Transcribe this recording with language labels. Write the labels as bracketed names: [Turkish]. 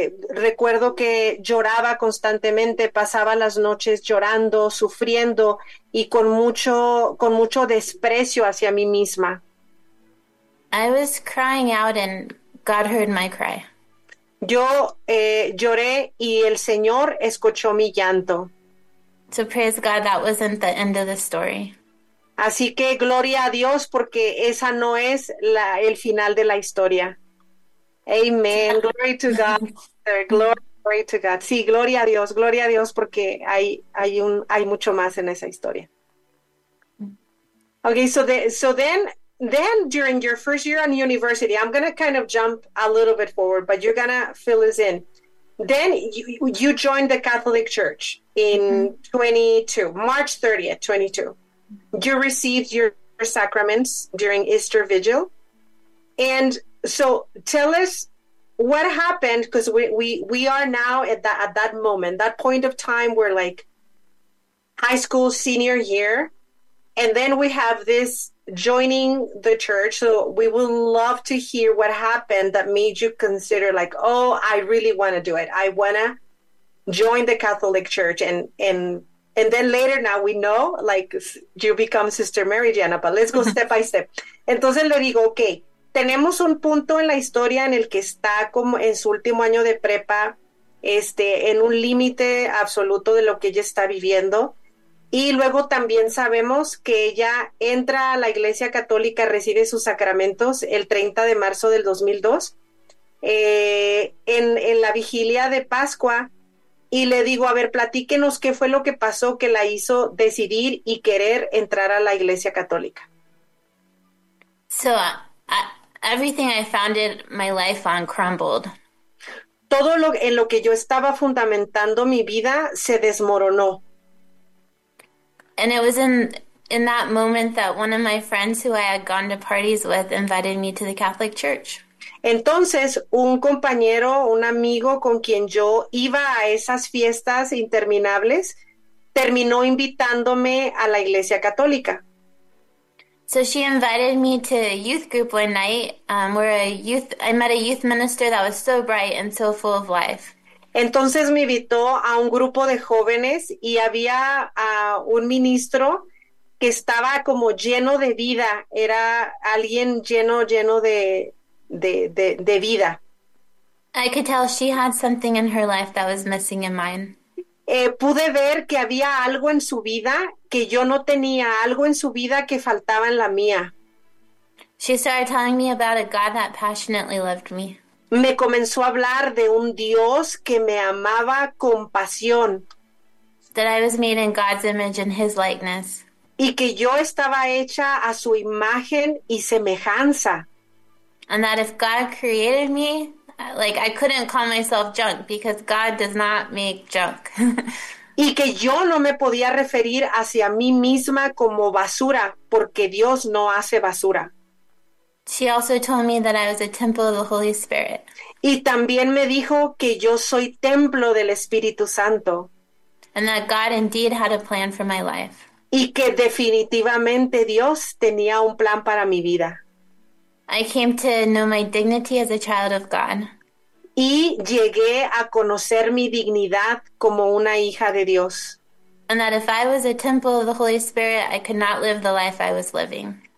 [Spanish] Recuerdo que lloraba constantemente, pasaba las noches llorando, sufriendo y con mucho desprecio hacia mí misma. [English] I was crying out, and God heard my cry. [Spanish] Yo lloré y el Señor escuchó mi llanto. [English] So praise God, that wasn't the end of the story. [Spanish] Así que gloria a Dios porque esa no es el final de la historia. Amén. [English] Glory to God. Glory, glory to God. [Spanish] Sí, gloria a Dios porque hay mucho más en esa historia. [English] Okay, so then during your first year on university, I'm going to kind of jump a little bit forward, but you're going to fill us in. Then you joined the Catholic Church in 22, March 30th, 22. You received your sacraments during Easter Vigil. And so tell us what happened, because we are now at that moment, that point of time where like high school senior year, and then we have this joining the church. So we would love to hear what happened that made you consider like, oh, I really want to do it. I want to join the Catholic Church. And then later now we know like you become Sister Mary Diana, but let's go step by step. [Spanish] Entonces le digo, ok, tenemos un punto en la historia en el que está como en su último año de prepa, en un límite absoluto de lo que ella está viviendo. Y luego también sabemos que ella entra a la Iglesia Católica, recibe sus sacramentos el 30 de marzo del 2002, en la vigilia de Pascua. Y le digo, a ver, platíquenos qué fue lo que pasó que la hizo decidir y querer entrar a la Iglesia Católica. [English] So, everything I founded my life on crumbled. [Spanish] Todo lo en lo que yo estaba fundamentando mi vida se desmoronó. [English] And it was in that moment that one of my friends who I had gone to parties with invited me to the Catholic Church. [Spanish] Entonces, un compañero, un amigo con quien yo iba a esas fiestas interminables, terminó invitándome a la Iglesia Católica. [English] So she invited me to a youth group one night, where I met a youth minister that was so bright and so full of life. [Spanish] Entonces me invitó a un grupo de jóvenes y había un ministro que estaba como lleno de vida, era alguien lleno de vida. [English] I could tell she had something in her life that was missing in mine. [Spanish] Pude ver que había algo en su vida que yo no tenía, algo en su vida que faltaba en la mía. [English] She started telling me about a God that passionately loved me. [Spanish] Me comenzó a hablar de un Dios que me amaba con pasión [English] That I was made in God's image and his likeness. [Spanish] y que yo estaba hecha a su imagen y semejanza. [English] And that if God created me, like I couldn't call myself junk because God does not make junk. [Spanish] Y que yo no me podía referir hacia mí misma como basura, porque Dios no hace basura. [English] She also told me that I was a temple of the Holy Spirit. [Spanish] Y también me dijo que yo soy templo del Espíritu Santo. [English] And that God indeed had a plan for my life. [Spanish] Y que definitivamente Dios tenía un plan para mi vida. [English] I came to know my dignity as a child of God. [Spanish] Y llegué a conocer mi dignidad como una hija de Dios. [English] And that if I was a temple of the Holy Spirit, I could not live the life I was living.